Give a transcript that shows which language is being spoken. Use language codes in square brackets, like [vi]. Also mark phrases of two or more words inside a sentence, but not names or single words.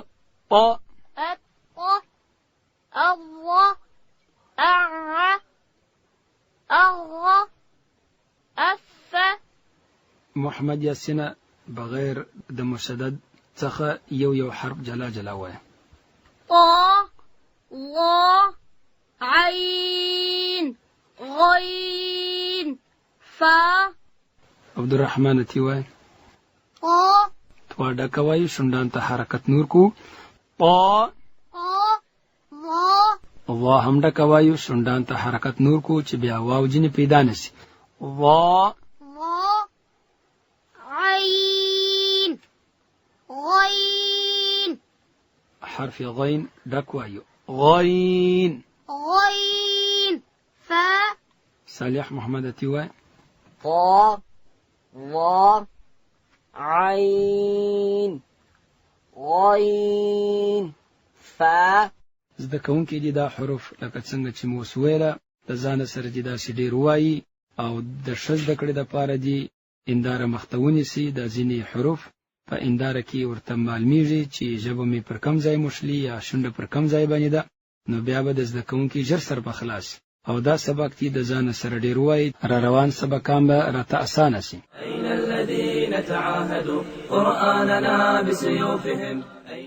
[ar] اط. اض. اع. اغ. اف. [ps] محمد یاسینه بغیر د مشدد څخه یو حرف جلا جلا وای. [ar] طا. ظا. عين. غين. فا. [ps] عبدالرحمن اتی وای [ar] طا. [ps] توا ډک وایو شونډان ته حرکت نور کو طا. [ar] ظا. [ps] وا هم ډک وایو شونډان ته حرکت نور کو چې بیا واو جنې پیدا نسی. [ar] وا. عين. غين. [ps] حرف غین ډک وایو غین. [ar] غين. فا. [ps] صالح محمد اتی وای [ar] طا. ظا. عين. غين. فا. [ps] زده کوونکي دي دا حروف لکه څنګه چې مو ویله د ځانه سره دي داسې ډېر وایي او د ښه زده کړې دپاره دي انداره مخته ونیسي دا ځینې حروف په انداره کې ورته معلومیږي چې ژبه مې پر کم ځای مشلي یا شونډه پر کم ځای باندې ده نو بیا به د زده کوونکي ژر سر په خلاص او دا سبق دي د ځانه سره ډېر وایي را روان سبقان به راته اسانه سي. [ar] أين الذين تعاهدوا قرآننا بسيوفهم